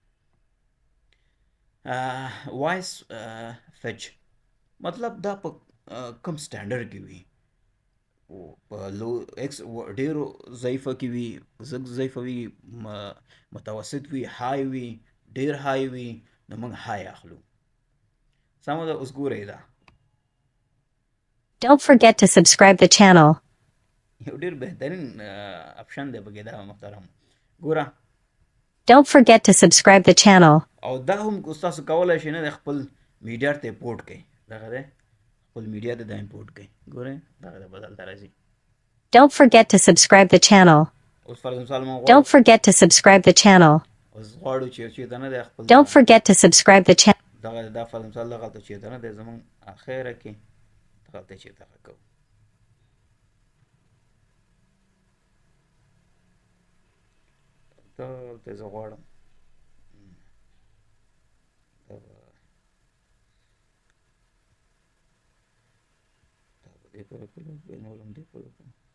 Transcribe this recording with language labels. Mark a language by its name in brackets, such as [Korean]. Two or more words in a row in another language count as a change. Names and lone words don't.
[English] voice pitch [Pashto] مطلب دا په کوم سټانډرډ کې وي، په لو ایکس ډېرو ضعیفه کې وي، زږ ضعیفه وي، متوسط وي، های وي، ډېر های وي، نو موږ های اخلو. سمه ده. اوس ګورئ دا [English] Don't forget to subscribe the channel. [Pashto] یو ډېر بهترین اپشن دی پکې دا محترم. ګوره [English] Don't forget to subscribe the channel. [Pashto] او دا هم تاسو کولی شئ نه د خپل میډیا ته امپورټ کړئ. دغه دی خپل میډیا ته دا امپورټ کړئ. ګورئ دغه د بدلته راځي. [English] Don't forget to subscribe the channel. [Pashto] اوس فرض مثال موږ [English] Don't forget to subscribe the channel. [Pashto] اوس غواړو چې چېرته نه دی خپل [English] Don't forget to subscribe the channel. [Pashto] دغه دا فرض مثال دغلته چېرته نه دی زموږ اخره کې دغلته چې دغه کوو. دلته زه غواړم دې پورې کړو، بیا نور هم دې پورې کړو.